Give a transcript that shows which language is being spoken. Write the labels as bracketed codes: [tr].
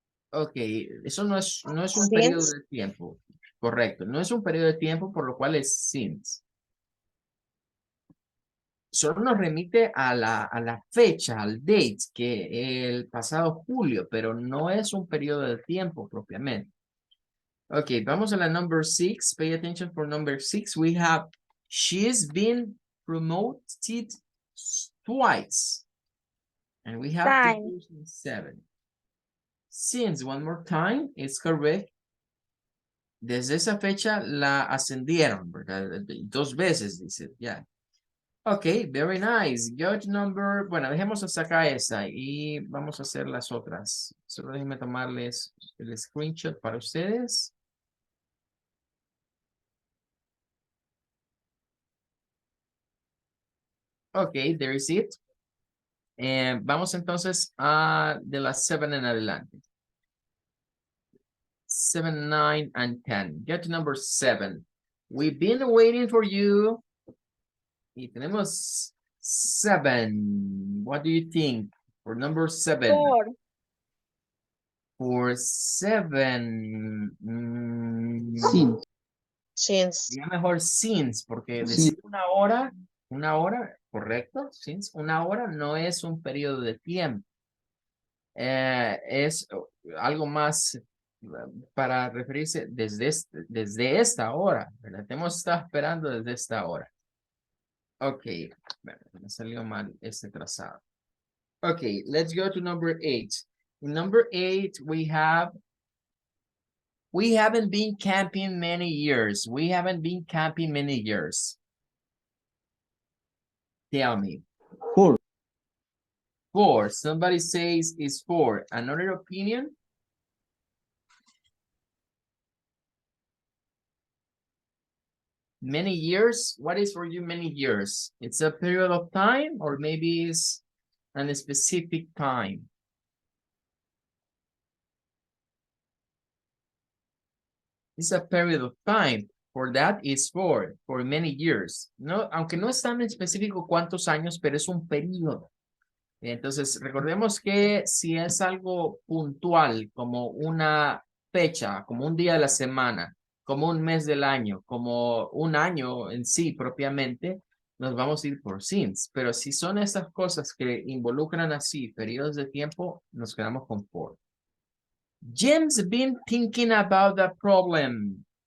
[es] Ok, eso no es un periodo de tiempo. Correcto, no es un periodo de tiempo, por lo cual es since. Solo nos remite a la fecha, al date, que el pasado julio, pero no es un periodo de tiempo propiamente. Ok, vamos a la number 6. [en] Pay attention for number 6. We have, she's been promoted twice. And we have to Time. use 7. Since, one more time, it's correct. [es] Desde esa fecha la ascendieron, ¿verdad? 2 veces, dice, ya. Ok, [en] very nice. Go to number, [es] bueno, dejemos hasta acá esa y vamos a hacer las otras. Solo déjenme tomarles el screenshot para ustedes. Ok, [en] there is it. [es] Vamos entonces a de las 7 en adelante. [en] 7, 9, and 10. Get to number 7. We've been waiting for you. [es] Y tenemos 7. [en] What do you think for number 7? For. For 7. Since. Since. [es] Ya mejor since, porque Sí. decir una hora, correcto, since, una hora no es un periodo de tiempo. Es algo más para referirse desde esta hora, ¿verdad? Hemos estado esperando desde esta hora. Ok, bueno, me salió mal este trazado. [en] Ok, let's go to number 8. In number 8, we haven't been camping many years. We haven't been camping many years. Tell me. 4. 4. Somebody says it's 4. Another opinion? Many years? What is for you many years? It's a period of time or maybe it's a specific time? It's a period of time. For that is for many years. [es] No, aunque no es tan específico cuántos años, pero es un periodo. Entonces, recordemos que si es algo puntual, como una fecha, como un día de la semana, como un mes del año, como un año en sí propiamente, nos vamos a ir por since. Pero si son estas cosas que involucran así periodos de tiempo, nos quedamos con for. [en] Jim's been thinking about the problem.